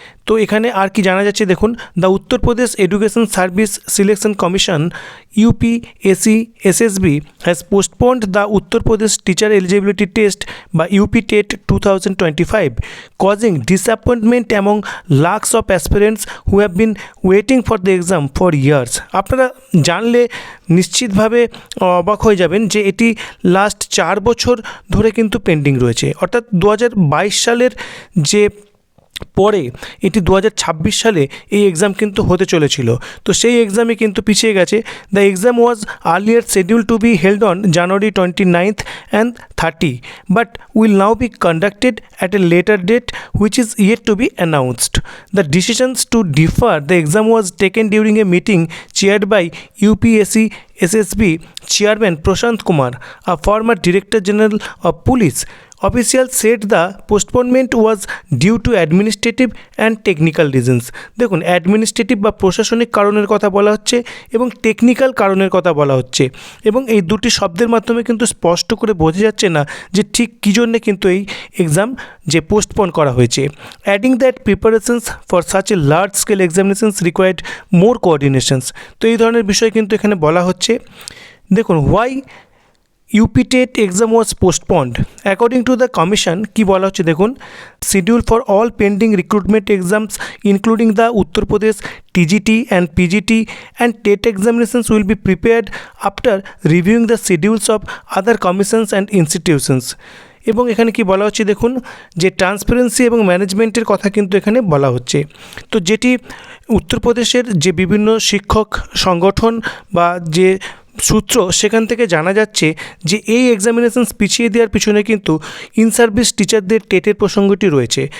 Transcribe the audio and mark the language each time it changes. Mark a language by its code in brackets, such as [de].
[bn] তো এখানে আর কি জানা যাচ্ছে দেখুন, [en] The Uttar Pradesh education service selection commission UPSC has postponed the Uttar Pradesh teacher eligibility test বা UP TET 2025, causing disappointment among lakhs of aspirants who have been waiting for the exam for years. [bn] আপনারা জানলে নিশ্চিতভাবে অবাক হয়ে যাবেন যে এটি লাস্ট 4 বছর ধরে কিন্তু পেন্ডিং রয়েছে, অর্থাৎ 2022 সালের যে পরে এটি 2026 সালে এই এক্সাম কিন্তু হতে চলেছিল। তো সেই এক্সামে কিন্তু পিছিয়ে গেছে। [en] The exam was earlier scheduled to be held on January 29th and 30, but will now be conducted at a later date which is yet to be announced. The decisions to defer the exam was taken during a meeting chaired by UPSC SSB Chairman Prashant Kumar, a former Director General of Police. Officials said the postponement was due to administrative and technical reasons. [bn] দেখুন, administrative বা প্রশাসনিক কারণের কথা বলা হচ্ছে এবং technical কারণের কথা বলা হচ্ছে, এবং এই দুটি শব্দের মাধ্যমে কিন্তু স্পষ্ট করে বোঝা যাচ্ছে না যে ঠিক কী জন্যে কিন্তু এই এক্সাম যে পোস্টপোন করা হয়েছে। [en] Adding that preparations for such a large scale examinations required more coordinations. [bn] তো এই ধরনের বিষয় কিন্তু এখানে বলা হচ্ছে। [en] দেখুন, why UP TET exam was postponed. According to the commission, [bn] কি বলা হচ্ছে দেখুন, [en] schedule for all pending recruitment exams including the Uttar Pradesh TGT and PGT and TET examinations will be prepared after reviewing the schedules of other commissions and institutions. [bn] এবং এখানে কি বলা হচ্ছে দেখুন, যে ট্রান্সপারেন্সি এবং ম্যানেজমেন্টের কথা কিন্তু এখানে বলা হচ্ছে। তো যেটি উত্তরপ্রদেশের যে বিভিন্ন শিক্ষক সংগঠন বা যে সূত্র, সেখান থেকে জানা যাচ্ছে যে এই এক্সামিনেশনস পিছিয়ে দেওয়ার পিছনে কিন্তু ইন সার্ভিস টিচারদের টেটের প্রসঙ্গটি রয়েছে।